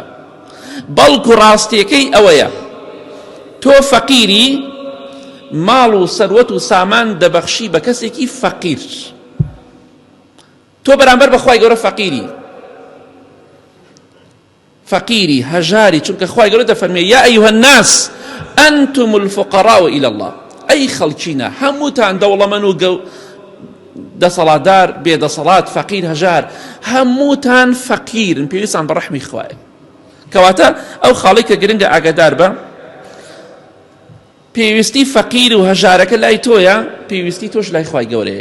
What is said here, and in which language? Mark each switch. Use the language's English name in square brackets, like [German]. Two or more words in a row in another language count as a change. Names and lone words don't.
[Central Kurdish] بەڵکو ڕاستیەکەی ئەوەیە تۆ فەقیری، ماڵ و سەروەت و سامان دەبەخشی بە کەسێکی فەقیر، تۆ بەرامبەر بەخوای گەورە فەقیری، فەقیری هەژاری، چونکە خوای گەورە دەفەرمێ [Arabic] یا ئەیها الناس ئەنتم الفقراء إلى الله، [Central Kurdish] ئەی خەڵکینە هەمووتان دەوڵەمەند و دەسەڵاتدار بێدەسەڵات فەقیر هەژار هەمووتان فەقیرن، پێویستان بە ڕەحمی خوایە. کەواتە ئەو خاڵی کە گرنگە ئاگادار بە، پێویستی فەقیر و هەژارەکە لای تۆیە، پێویستی تۆش لای خوای گەورەیە.